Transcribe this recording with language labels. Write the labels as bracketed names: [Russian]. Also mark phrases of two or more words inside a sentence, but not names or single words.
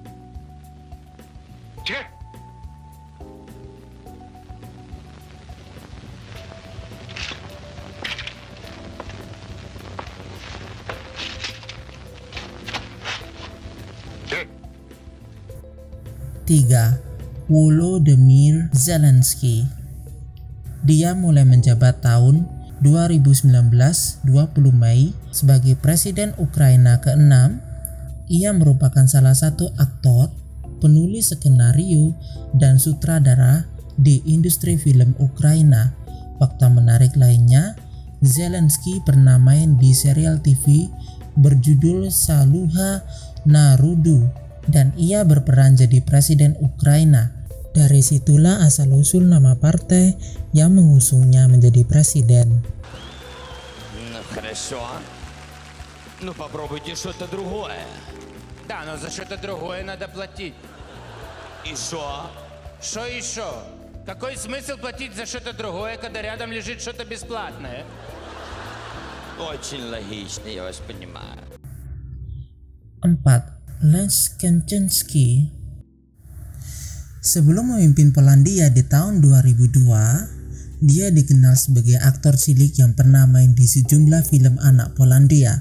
[Filipino] Sige! Sige! [Indonesian] 3. Volodymyr Zelensky. Dia mulai menjabat tahun 2019 20 Mei sebagai Presiden Ukraina ke-6. Ia merupakan salah satu aktor, penulis skenario, dan sutradara di industri film Ukraina. Fakta menarik lainnya, Zelensky pernah main di serial TV berjudul Saluha Narodu dan ia berperan jadi Presiden Ukraina. Dari situlah asal-usul nama partai yang mengusungnya menjadi presiden. [Russian] Хорошо. Ну попробуйте что-то другое. Да, но за что-то другое надо платить. И что? Что еще? Какой смысл платить за что-то другое, когда рядом лежит что-то бесплатное? Очень логично, я вас понимаю. [Indonesian] 4. Lech Kaczynski. Sebelum memimpin Polandia di tahun 2002, dia dikenal sebagai aktor cilik yang pernah main di sejumlah film anak Polandia.